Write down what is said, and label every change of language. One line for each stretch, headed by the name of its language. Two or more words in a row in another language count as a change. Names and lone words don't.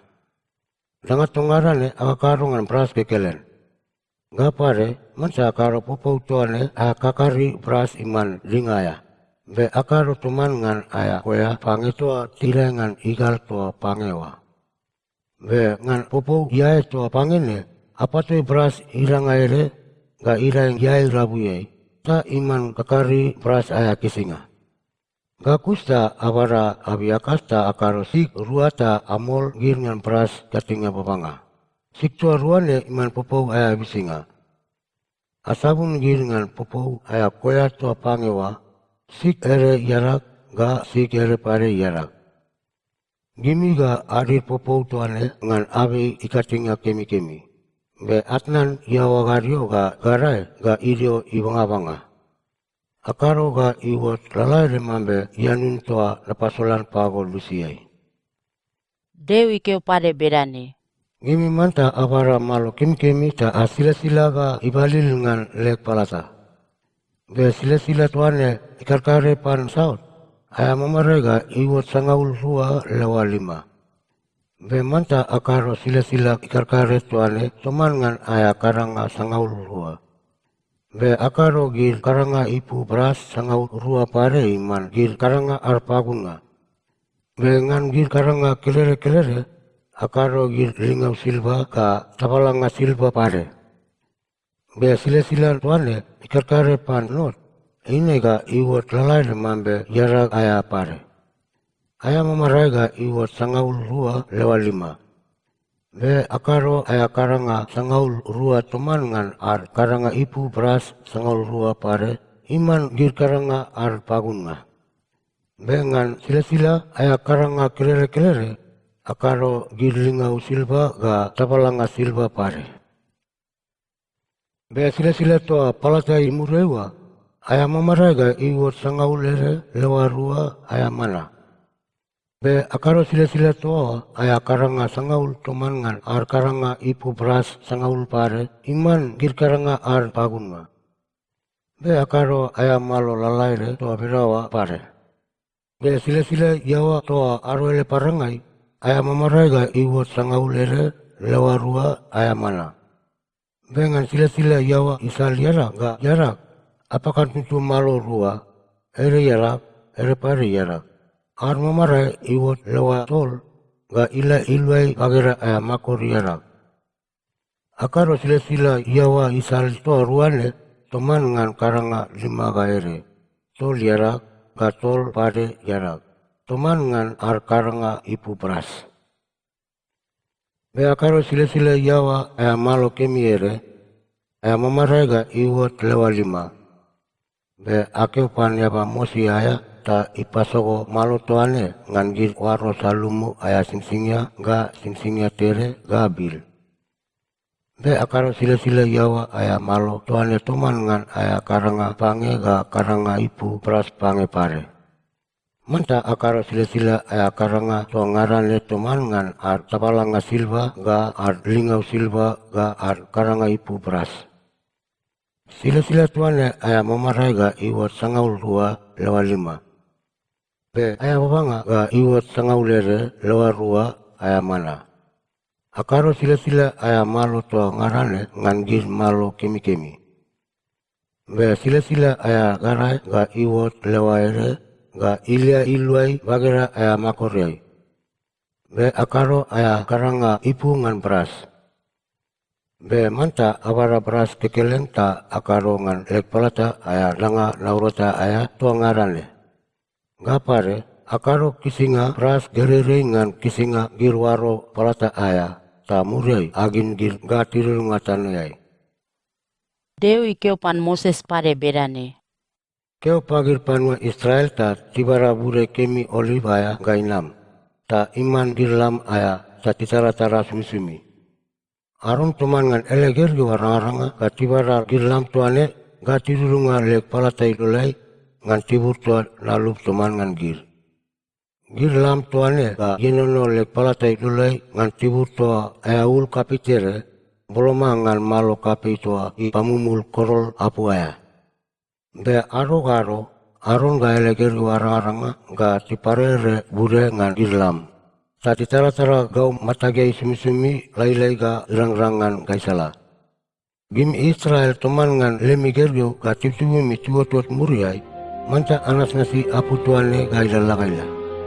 Bariai: Danga tongarane akakaro ngan pras kekelen. Gapare manta akaro popo tuane kakari pras iman lingaya. Be akaro tuman ngan aya koya pange toa tila ngan igal toa pangewa. Be ngan popo iae toa pangene apatoi pras irang aere ga irang iae rabuyai. Ta iman kakari pras aya kisinga. Gakusta abara abiakasta akaro sik ruata amol gir ngan pras katinga babanga. Siktua ruane iman popo aya bisinga. Asabun gir ngan popo aya koya toa pangewa, sik ere yarak ga sik ere pare yarak. Gimi ga adir popo tuane ngan abe ikatinga kemi-kemi. Be atnan iawa gario ga garai ga idio ibanga-banga. Akaro ga iwot lalai remambe ianun toa lepasolan pagol lusiai. Dewi keo pade bedane. Gimi manta abara malo kemi-kemi ta asila-sila ga ibalil ngan lek palata. Be sila-sila tuane ikarkare pan saut. Aya mamare ga iwot sangaul rua lewa 5. Be manta akaro sila-sila ikarkare tuane toman ngan aya karanga sangaul rua. Be akaro gir karanga ipu beras sangaul rua pare iman gir karanga arpagunga. Be ngan gir karanga kelere-kelere akaro gir lingau silba ka tapalanga silba pare. Be sila-sila tuane ikarkare pan not. Ine ga iwot lalai remambe yarak aya pare. Aya mamarai ga iwot sangaul rua lewa 5. Be akaro aya karanga sangaul rua toman ngan ar karanga ipu beras sangaul rua pare. Iman gir karanga ar pagunga. Be ngan sila-sila aya karanga kelere-kelere. Akaro girlingau silba ga tapalanga silba pare. Be sila-sila toa palata imurewa. Aya mamarai ga iwot sangaul ere lewa 2 aya mana. Be akaro sila-sila toa aya karanga sangaul toman ngan ar karanga ipu beras sangaul pare. Iman gir karanga ar pagunga. Be akaro aya malo lalaire toa berawa pare. Be sila-sila iawa toa arwele parangai. Aya mamarai ga iwot sangaul ere lewa 2 aya mana. Bengan sila-sila iawa isal yarak ga yarak. Apakah tutu malo 2 ere yarak ere pare yarak. Ar mamarai iwot lewa tol ga ila ilwai bagera aya makor yarak. Akaro sila-sila iawa isal toa ruane toman ngan karanga 5 ga ere. Tol yarak ga tol pare yarak. Toman ngan ar karanga ipu beras. Be akaro sila-sila iawa aya malo kemi ere. Aya mamarai ga iwot lewa 5. Be akeo pan yaba mosi aya ta ipasoko malo toane ngan gir waro salumu aya singsingya ga singsingya tere ga bil. Be akaro sila-sila iawa aya malo toane toman ngan aya karanga pange ga karanga ipu beras pange pare. Manta akaro sila-sila aya karanga toa ngarane toman ngan ar tapalanga silba ga ar lingau silba ga ar karanga ipu beras. Sila-sila tuane aya mamarai ga iwot sangaul 2 lewa 5. Be aya babanga ga iwot sangaul ere lewa 2 aya mana. Akaro sila-sila aya malo toa ngarane ngan gir malo kemi-kemi. Be sila-sila aya garai ga iwot lewa ere ga ilia ilwai bagera aya makoryai. Be akaro aya karanga ipu ngan beras. Be manta awara beras kekelen ta akarongan lek palata aya danga naurota aya tuangarane. Gapare akaro kisinga beras gereringan kisinga girwaro palata aya ta muriai agin gir gatiril ngatanayai. Dewi keopan Moses pade bedane. Keo pagir panua Israel ta tibara bure kemi olive aya gainam. Ta iman dirlam aya ta titara-tara sumi-sumi. Aron teman ngan eleger yo arang-aranga ka tibara dirlam tuane ga tirulunga lek palatai dolai ngan tibur tuan lalu teman ngan gir. Gir lam tuane ga yenono lek palatai dolai ngan tibur tua ayaul kapitere boloma ngan malo kapi tua i pamumul korol apu aya. Be aro-aro Aron ga eleger yo arang-aranga ga tiparere bure ngan dirlam. Tati tara-tara gau matagay sumi-sumi laylay ga rang-rangan gaisala. Gim Israel teman ngan lemigeryo ga tibtiwi mi tuot-tuot muriay, manta anas nasi apu tuane gaila-gaila.